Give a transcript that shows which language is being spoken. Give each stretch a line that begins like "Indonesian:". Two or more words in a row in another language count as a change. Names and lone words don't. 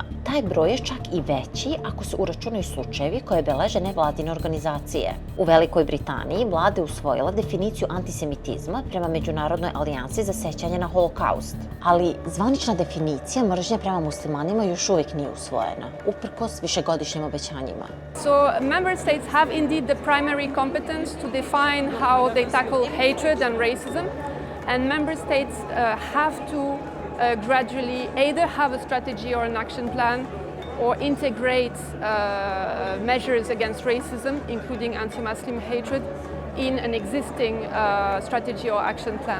Serbian: Taj broj je čak i veći ako se uračunaju slučajevi koje beleže nevladine organizacije. U Velikoj Britaniji vlada je usvojila definiciju antisemitizma prema Međunarodnoj alijansi za sećanje na holokaust. Ali zvanična definicija mržnje prema muslimanima još uvijek nije usvojena, uprkos višegodišnjim obećanjima.
English: So member states have indeed the primary competence to define how they tackle hatred and racism, and member states have to gradually either have a strategy or an action plan or integrate measures against racism, including anti-Muslim hatred, in an existing strategy or action plan.